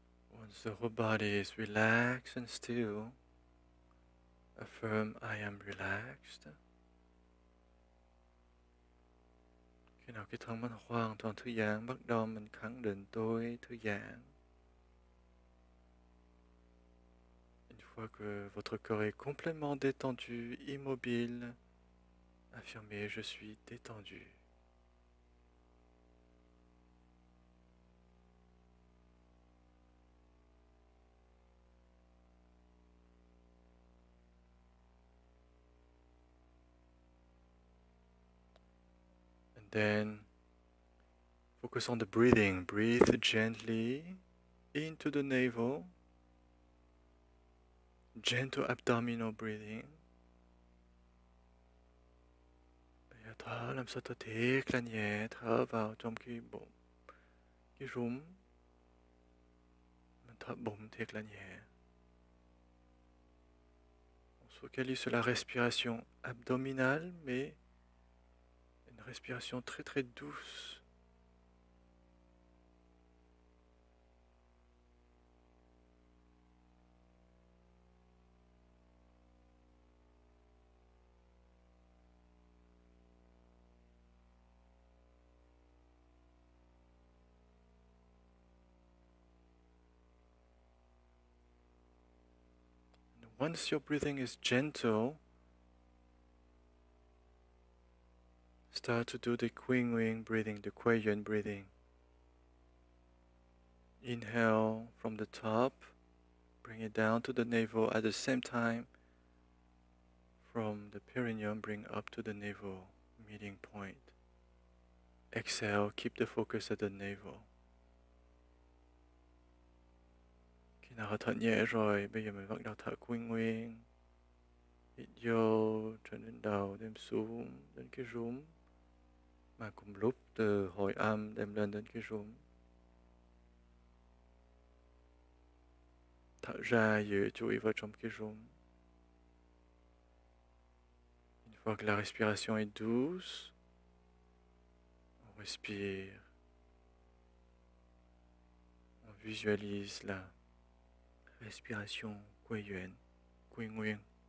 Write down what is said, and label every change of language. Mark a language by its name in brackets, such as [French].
[English] Once the whole body is relaxed and still, affirm I am relaxed. [Vietnamese] Khi nào cái thân mình hoàn toàn thư giãn, bắt đầu mình khẳng định tôi thư giãn. [French] Une fois que votre corps est complètement détendu, immobile, affirmez je suis détendu. [English] And then focus on the breathing. Breathe gently into the navel. Gentle abdominal breathing. [Vietnamese] Bây giờ thở làm sao thở thiệt là nhẹ, thở vào trong cái bụng, cái rúm. Mình thở bụng thiệt là nhẹ. [French] On se focalise sur la respiration abdominale, mais une respiration très très douce. [English] Once your breathing is gentle, start to do the Qi Gong breathing, the Kuei Yuan breathing. Inhale from the top, bring it down to the navel. At the same time, from the perineum, bring up to the navel, meeting point. Exhale, keep the focus at the navel. [Vietnamese] Khi nào thở nhẹ rồi, bây giờ mình bắt đầu thở Qi Gong. Hít vô trên đến đầu, đem xuống đến cái rúm. Mà cùng lúc từ hồi âm đem lên đến cái rúm. Thở ra giữ chú ý vào trong cái rúm. [French] Une fois que la respiration est douce, on respire. On visualise la respiration Kuei Yuan, Qi Gong.